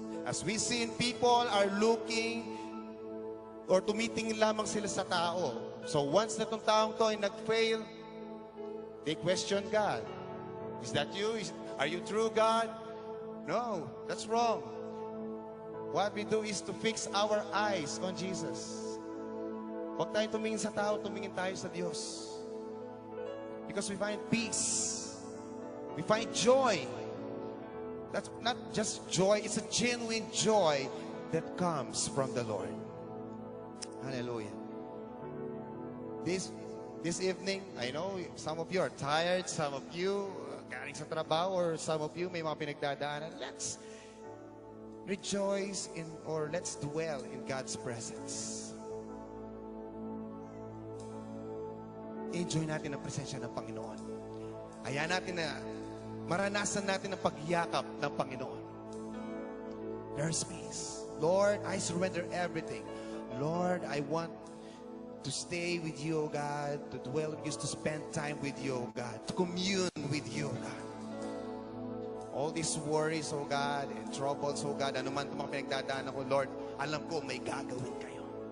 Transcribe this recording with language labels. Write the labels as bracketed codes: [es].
[en] As we see in people are looking or [tl] tumitingin lamang sila sa tao. [en] So once [tl] na itong taong to ay nag-fail, [en] they question God. Is that you? Are you true, God? No, that's wrong. What we do is to fix our eyes on Jesus. [tl] Huwag tayo tumingin sa tao, tumingin tayo sa Diyos. [en] Because we find peace. We find joy. That's not just joy, it's a genuine joy that comes from the Lord. Hallelujah. This evening, I know some of you are tired, some of you [tl] galing sa trabaho, [en] or some of you [tl] may mga pinagdadaanan. [en] Let's rejoice in, or let's dwell in God's presence. [tl] Enjoy natin ang presensya ng Panginoon. Hayaan natin na maranasan natin ang pagyakap ng Panginoon. [en] There's peace. Lord, I surrender everything. Lord, I want to stay with you, O God, to dwell with you, to spend time with you, O God, to commune with you, O God. All these worries, O God, [tl] and troubles, O God, ano man itong mga pinagdadaanan ko, Lord, alam ko may gagawin kayo.